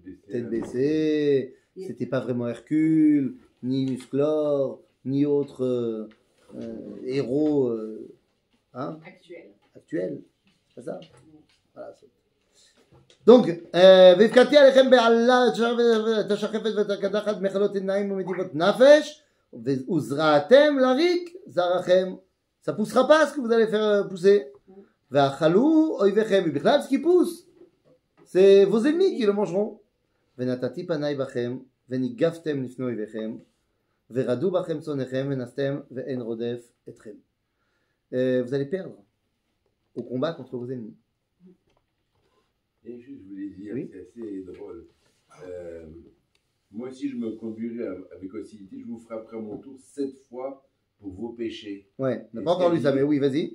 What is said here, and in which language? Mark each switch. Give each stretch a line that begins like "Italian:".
French: Tête baissée, c'était pas vraiment Hercule, ni Musclor, ni autre héros hein, actuel. C'est pas ça? Voilà.
Hebrew: Donc, והפקדתי עליכם בעלה את השחפת ואת הקדחת מחלות עיניים ומדיבות נפש וזרעתם לריק זרעכם.
French: Ça poussera pas ce que vous allez faire pousser.
Hebrew: ואכלו אויביכם.
French: ובכלל ce qui pousse, c'est vos ennemis qui le mangeront.
Hebrew: ונתתי פניי בכם וניגפתם לפני אויביכם ורדו בכם צונכם ונסתם ואין רודף אתכם.
French: Vous allez perdre au combat contre vos ennemis. Et je voulais dire, Oui. c'est assez drôle. Moi aussi, je me conduirai avec hostilité. Je vous frapperai à mon tour 7 fois pour vos péchés. Ouais, on n'a pas encore lu ça, mais oui, vas-y.